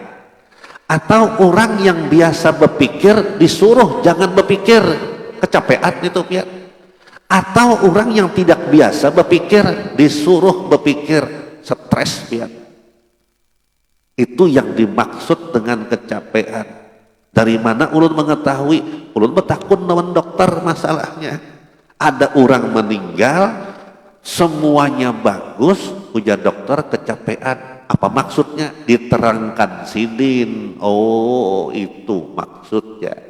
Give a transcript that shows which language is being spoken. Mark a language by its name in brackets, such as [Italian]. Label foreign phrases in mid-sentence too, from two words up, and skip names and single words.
[Indonesian] Atau orang yang biasa berpikir disuruh jangan berpikir, kecapean itu ya. Atau orang yang tidak biasa berpikir disuruh berpikir, stres ya. Itu yang dimaksud dengan kecapean. Dari mana ulun mengetahui? [Banjar] Ulun bertakun lawan [Indonesian] dokter masalahnya. Ada orang meninggal, semuanya bagus, ujar dokter kecapean. Apa maksudnya? Diterangkan sidin. Oh, itu maksudnya.